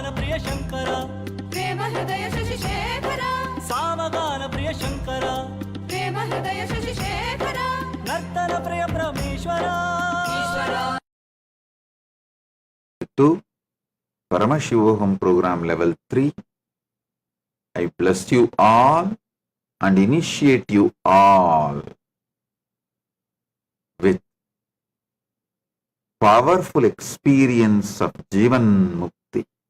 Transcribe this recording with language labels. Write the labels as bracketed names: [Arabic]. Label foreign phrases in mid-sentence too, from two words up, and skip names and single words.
[Sanskrit] ಪ್ರಿಯ ಶಂಕರ ಪ್ರೇಮ ಹೃದಯ ಶಶಿಶೇಖರ ಸಾಮಗಾನ ಪ್ರಿಯ ಶಂಕರ ಪ್ರೇಮ ಹೃದಯ ಶಶಿಶೇಖರ ನರ್ತನ ಪ್ರಿಯ ಪರಮೇಶ್ವರ ಈಶ್ವರ. [English] To Paramashivoham program level 3, I bless you all and initiate you all with powerful experience of Jivan Mukti.